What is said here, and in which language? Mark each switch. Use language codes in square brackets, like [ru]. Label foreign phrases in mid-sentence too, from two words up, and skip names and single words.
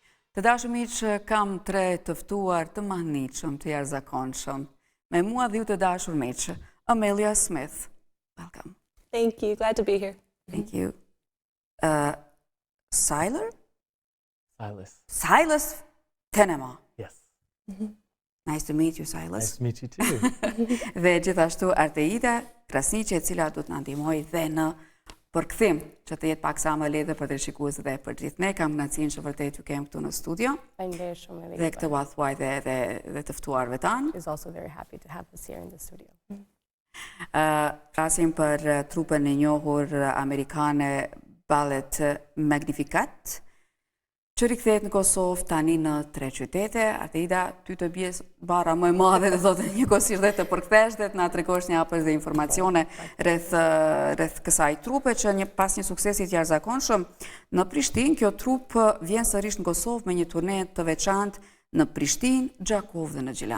[sq] Të dashur miq, kam 3 të ftuar të mahnitshëm, të jashtëzakonshëm. Me mua dhe ju të dashur miq, Amelia Smith. [en] Welcome. Thank you. Glad to be here. Thank you. Silas Fennema. Yes. Nice to meet you, Silas. Nice to meet you too. [sq] Dhe gjithashtu Arteida Krasniqi, e cila do të na ndihmojë dhe në përkthim, që të jetë pak sa më lehtë për të shikuesit dhe për gjithë ne. Kam kënaqësinë që vërtet ju kem këtu në studio. Faleminderit shumë. Dhe këtë ua thuaj dhe të ftuarve tanë. [en] Is also very happy to have us here in the studio. [sq] Flasim për trupën e njohur amerikane Ballet Magnificat, që rikthehet në Kosovë tani në 3 qytete. Arteida, ty të bie bara më e madhe dhe do të njëkohësisht dhe të përkthesh dhe të na tregosh një hapësh dhe informacione rreth kësaj trupe që pas një suksesi të jashtëzakonshëm në Prishtinë, kjo trup vjen sërish në Kosovë me një turne të veçantë në Prishtinë, 𝐫𝐭𝐤𝐤𝐸 dhe në Gjilan.